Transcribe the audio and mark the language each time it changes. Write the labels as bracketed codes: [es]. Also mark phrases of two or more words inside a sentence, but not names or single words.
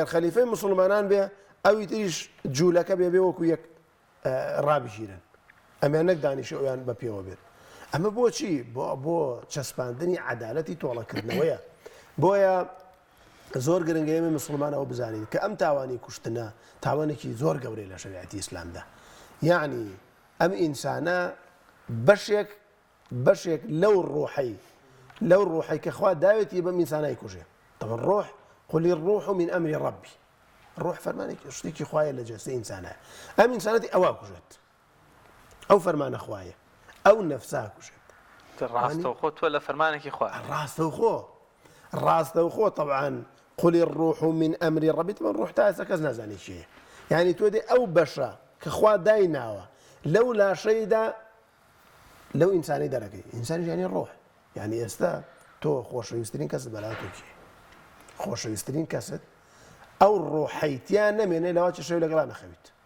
[ckb] خەلیفەی مسلمانان بێ ئەوی تریش جوولەکە بێ وەکو یەک ڕابژیرن ئەمیان نەک دانیشە ئەویان بە پێوە بێت ئەمە بۆچی بۆ چەسپاندنی عەدالەتی تۆڵەکردنەوەیە بۆیە زۆر گرنگە ئێمە مسلمانەوە بزانین کە ئەم تاوانی کوشتنە تاوانێکی زۆر گەورەی لە شەریعەتی ئیسلامدا یعنی ئەم ئینسانە بەشێک لەو ڕۆحەی لەو ڕۆحی کە خوا داوێتی بەم ئینسانای کوژێ طبعا ڕۆح [ar] قل الروح من أمر ربي [ckb] ڕۆح فەرمانێکی شتێکی خوایە لە جەستەی ئینسانە ئەم ئینسانەتی ئەوا کوژێت ئەو فەرمانە خوایە ئەو نەفسا کوژێت ڕاستەوخۆ تۆ لە فەرمانێکی خوا ڕاستەوخۆ طبعا [ar] قل الروح من أمر ربي [ckb] طبعا ڕۆح تا ئێستا کەس نازانی چییە یعنی تۆ دێ ئەو بەشە کە خوا دایناوە لەو لاشەیدا لەو ئینسانی دەرەکەی ئینسانی ژیانی ڕۆح یعنی ئێستا تۆ خۆشەویستترین کەست بەلاتۆکی خۆشەویستترین کەست ئەو ڕۆحەیتیان نەمێنێ لەوا چ شەوی لەگەڵا نەخەویت